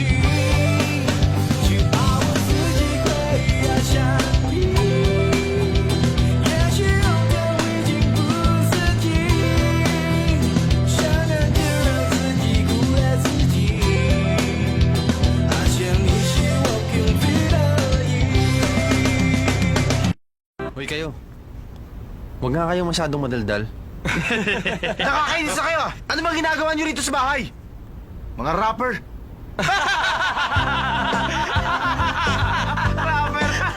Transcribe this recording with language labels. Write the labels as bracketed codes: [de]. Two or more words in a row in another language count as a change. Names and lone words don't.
[zh] 只怕我自己会爱上你，也许有天我已经不自己，想念就让自己苦了自己，发现你是我偏执的意。 [tl] Hoy kayo. Huwag nga kayong masyadong madaldal. Nakakainis na kayo! Ano bang ginagawa niyo rito sa bahay? Mga rapper! Rapper!